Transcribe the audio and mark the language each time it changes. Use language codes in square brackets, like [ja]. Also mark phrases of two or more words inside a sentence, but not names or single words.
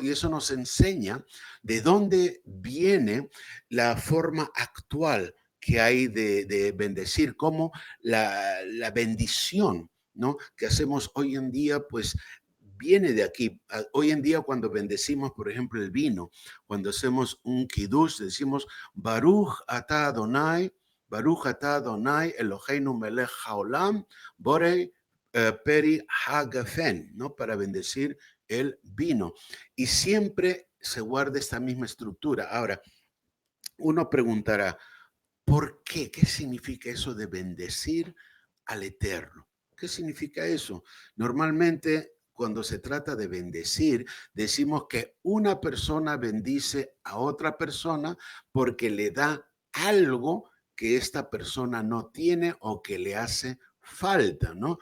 [es] Y eso nos enseña de dónde viene la forma actual que hay de bendecir, como la bendición, ¿no? Que hacemos hoy en día, pues viene de aquí. Hoy en día cuando bendecimos, por ejemplo, el vino, cuando hacemos un kiddush, decimos [he] ברוך אתה אדני אלהינו מלך העולם בורא פרי הגפן, [es] ¿no? Para bendecir el vino. Y siempre se guarda esta misma estructura. Ahora, uno preguntará, ¿por qué? ¿Qué significa eso de bendecir al Eterno? ¿Qué significa eso? Normalmente, cuando se trata de bendecir, decimos que una persona bendice a otra persona porque le da algo que esta persona no tiene o que le hace falta, ¿no?